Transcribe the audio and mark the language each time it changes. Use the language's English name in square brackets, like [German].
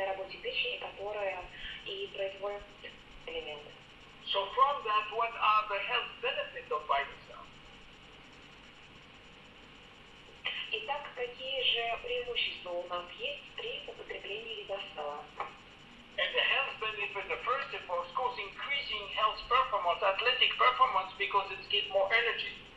[Russian] те печени, которые и производят элементы. [English] So from that, what are the health benefits of Vitacell? [Russian] Итак, какие же преимущества у нас есть при употреблении Vitacell? [English] And the health benefit, the first of course, increasing health performance, athletic performance, because it gives more energy.